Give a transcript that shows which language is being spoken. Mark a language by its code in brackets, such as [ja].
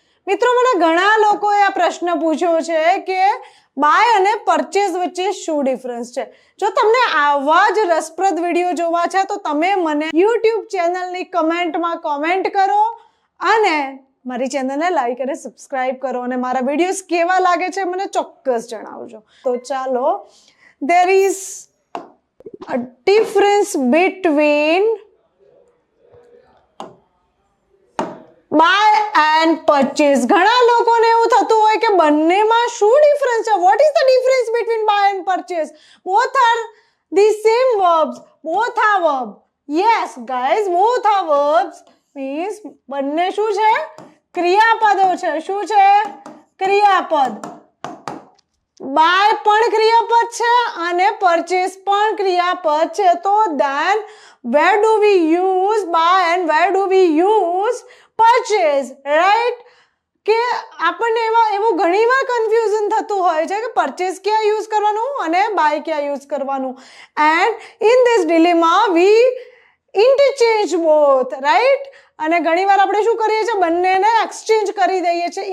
[gu] મિત્રો, મને ઘણા લોકોએ આ પ્રશ્ન પૂછ્યો છે કે બાય અને પરચેસ વચ્ચે શું ડિફરન્સ છે. જો તમને આવા જ રસપ્રદ વિડીયો જોવા છે તો તમે મને યુટ્યુબ ચેનલની કમેન્ટમાં કોમેન્ટ કરો અને મારી ચેનલને લાઈક અને સબસ્ક્રાઇબ કરો અને મારા વિડીયોઝ કેવા લાગે છે મને ચોક્કસ જણાવજો. તો ચાલો, [en] there is a difference between buy and purchase. [gu] ઘણા લોકોને એવું થતું હોય કે બંનેમાં શું ડિફરન્સ છે. [en] what is the difference between buy and purchase? both are the same verbs, both are verb. yes guys, both are verbs means [gu] બંને શું છે? ક્રિયાપદો છે. શું છે? ક્રિયાપદ. બાય પણ ક્રિયાપદ છે અને પરચેસ પણ ક્રિયાપદ છે. [en] તો then where do we use buy and where do we use purchase, right? [gu] કે આપણને એવું ઘણીવાર કન્ફ્યુઝન થતું હોય છે કે પરચેસ ક્યાં યુઝ કરવાનું અને બાય ક્યાં યુઝ કરવાનું. [en] And in this dilemma we interchange both, right? [gu] અને ઘણીવાર આપણે શું કરીએ છીએ? બંનેને એક્સચેન્જ કરી દઈએ છીએ.